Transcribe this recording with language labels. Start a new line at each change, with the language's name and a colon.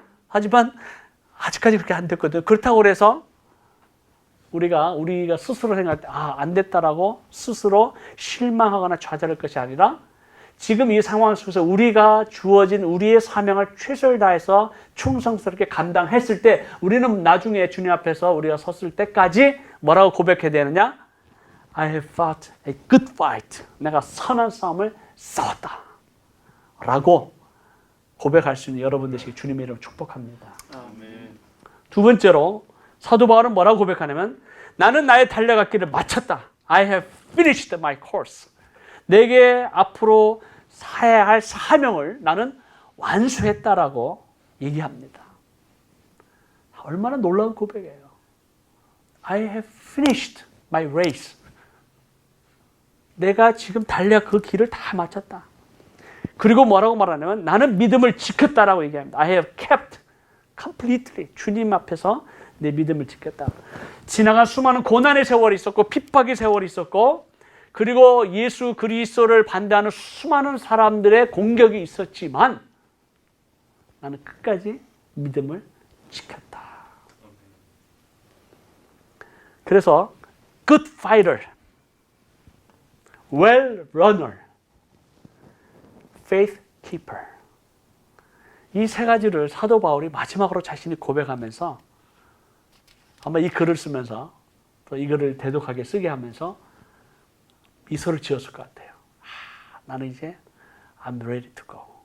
Korean: 하지만 아직까지 그렇게 안 됐거든요. 그렇다고 해서 우리가 스스로 생각할 때 안 됐다라고 스스로 실망하거나 좌절할 것이 아니라 지금 이 상황 속에서 우리가 주어진 우리의 사명을 최선을 다해서 충성스럽게 감당했을 때 우리는 나중에 주님 앞에서 우리가 섰을 때까지 뭐라고 고백해야 되느냐?
English: I have fought a good fight.
Korean: 내가 선한 싸움을 싸웠다. 라고 고백할 수 있는 여러분 되시기 주님의 이름으로 축복합니다. 아멘. 두 번째로 사도 바울은 뭐라고 고백하냐면 나는 나의 달려갈 길을 마쳤다.
English: I have finished my course.
Korean: 내게 앞으로 사야 할 사명을 나는 완수했다라고 얘기합니다. 얼마나 놀라운 고백이에요.
English: I have finished my race.
Korean: 내가 지금 달려갈 그 길을 다 마쳤다. 그리고 뭐라고 말하냐면 나는 믿음을 지켰다라고 얘기합니다.
English: I have kept completely.
Korean: 주님 앞에서 내 믿음을 지켰다. 지나간 수많은 고난의 세월이 있었고 핍박의 세월이 있었고 그리고 예수 그리스도를 반대하는 수많은 사람들의 공격이 있었지만 나는 끝까지 믿음을 지켰다.
English: 그래서 good fighter, well runner, faith keeper.
Korean: 이 세 가지를 사도 바울이 마지막으로 자신이 고백하면서 아마 이 글을 쓰면서 또 이거를 대독하게 쓰게 하면서 미소를 지었을 것 같아요. 나는 이제
English: I'm ready to go.